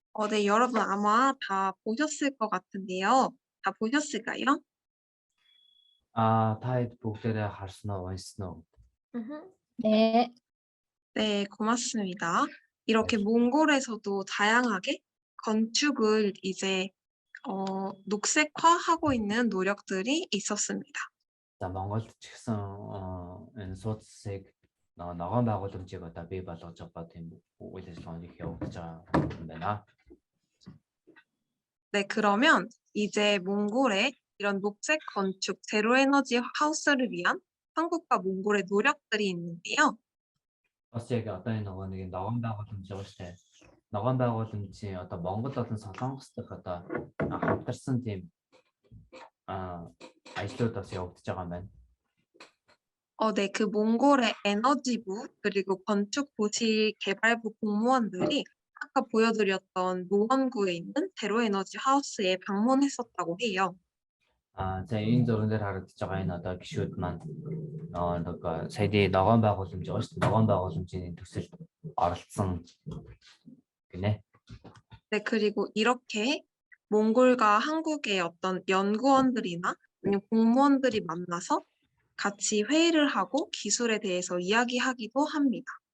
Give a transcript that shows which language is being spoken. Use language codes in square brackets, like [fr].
[ko] 네, 여러분 아마 다 보셨을 것 같은데요. 다 보셨을까요? [mn] Та хэд бүгдээрээ харсан уу, уншсан уу? [ko] 네. 네, 고맙습니다. 이렇게 몽골에서도 다양하게 건축을 이제 녹색화하고 있는 노력들이 있었습니다. [mn] За Монголд ч гэсэн энэ сууд засыг ногоон байгууламжийг одоо бий болгож байгаа тийм үйл ажиллагааны явагдаж байгаа юм байна. [ko] 네, 그러면 이제 몽골의 이런 녹색 건축, 제로 에너지 하우스를 위한 한국과 몽골의 노력들이 있는데요. [mn] Бас яг одоо энэ нэг ногоон байгууламж байгаа шүү дээ. Ногоон байгууламжийн одоо Монгол болон Солонгос дахь одоо хамтарсан тийм ажлууд бас явагдаж байгаа юм байна. [ko] 네, 그 몽골의 에너지부 그리고 건축도시개발부 공무원들이 아까 보여드렸던 노원구에 있는 제로에너지 하우스에 방문했었다고 해요. [mn] За энэ зурган дээр харагдаж байгаа энэ одоо гишүүд маань саяны ногоон байгууламж байгаа шүү дээ. Ногоон байгууламжийн төсөлд оролцсон гинэ. [ko] 네, 그리고 이렇게 몽골과 한국의 어떤 연구원들이나 아니면 공무원들이 만나서 같이 회의를 하고 기술에 대해서 이야기하기도 합니다.